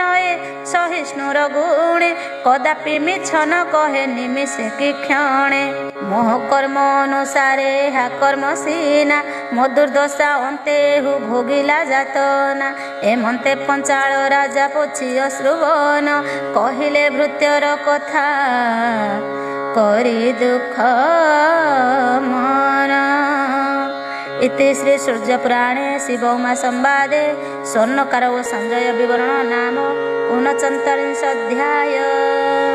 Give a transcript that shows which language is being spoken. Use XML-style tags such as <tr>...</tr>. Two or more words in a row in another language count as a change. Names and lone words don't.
<or>ଏ ସହିଷ୍ଣୁର ଗୁଣେ, କଦାପି ମିଛ ନ କହେ ନିମିଷେ କି କ୍ଷଣେ, ମୋହ କର୍ମ ଅନୁସାରେ ଏହା କର୍ମ ସିନା, ମୋ ଦୁର୍ଦ୍ଦଶା ଅନ୍ତେ ହୁ ଭୋଗିଲା ଯାତନା, ଏମନ୍ତେ ପଞ୍ଚାଳ ରାଜା ପୋଛି ଅଶ୍ରୁବନ, କହିଲେ ଭୃତ୍ୟର କଥା କରି ଦୁଃଖ ମନ।</or> <sa>इति श्री सूर्य पुराणे शिव उमा संवादे स्वर्णकार व संजय विवरण नाम 39 अध्याय।</sa>